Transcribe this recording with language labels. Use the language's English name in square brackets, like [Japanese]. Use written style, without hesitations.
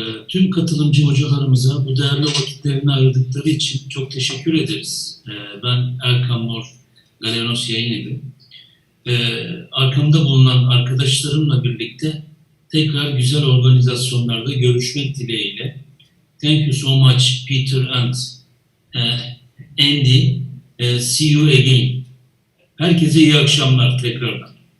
[Turkish] Tüm katılımcı hocalarımıza bu değerli vakitlerini ayırdıkları için çok teşekkür ederiz. Ben Erkan Mor, Galenos Yayınevi. Arkamda bulunan arkadaşlarımla birlikte tekrar güzel organizasyonlarda görüşmek dileğiyle. [English] Thank you so much Peter and Andy. See you again. [Turkish] Herkese iyi akşamlar tekrardan.